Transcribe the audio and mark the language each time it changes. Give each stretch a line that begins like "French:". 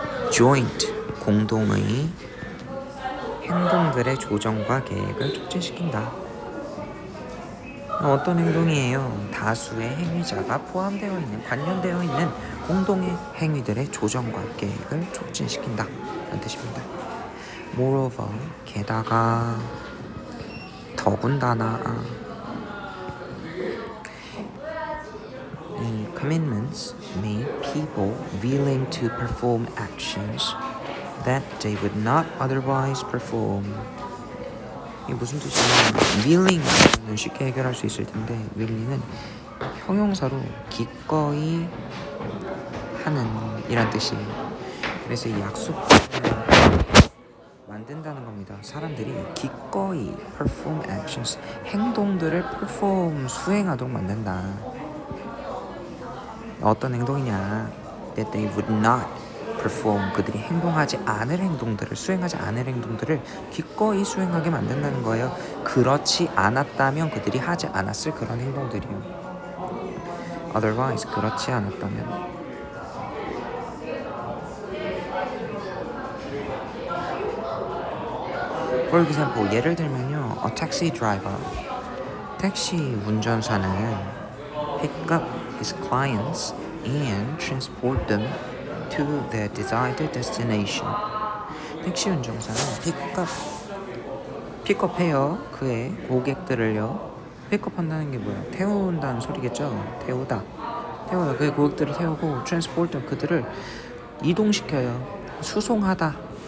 Korean: joint, 공동의 행동들의 조정과 계획을 촉진시킨다. 어떤 행동이에요? 다수의 행위자가 포함되어 있는, 관련되어 있는 공동의 행위들의 조정과 계획을 촉진시킨다 라는 뜻입니다.
English: Moreover,
Korean: 게다가, 더군다나, 이
English: commitments make people willing to perform actions that they would not otherwise perform.
Korean: 이게 무슨 뜻이냐면, willing은 쉽게 해결할 수 있을 텐데, willing은 형용사로 기꺼이 하는 이란 뜻이에요. 그래서 이 약속을 만든다는 겁니다. 사람들이 기꺼이
English: perform actions,
Korean: 행동들을 수행하도록 만든다. 어떤 행동이냐?
English: that they would not perform,
Korean: 그들이 행동하지 않을 행동들을, 수행하지 않을 행동들을 기꺼이 수행하게 만든다는 거예요. 그렇지 않았다면 그들이 하지 않았을 그런 행동들이요. otherwise, 그렇지 않았다면.
English: For example,
Korean: 예를 들면요,
English: a taxi driver,
Korean: 택시 운전사는
English: pick up his clients and transport them to their desired destination.
Korean: 택시 운전사는 픽업해요. 그의 고객들을요. 픽업한다는 게 뭐야? 태운다는 소리겠죠? 태워요. 그의 고객들을 태우고
English: transport them,
Korean: 그들을 이동시켜요. 수송하다.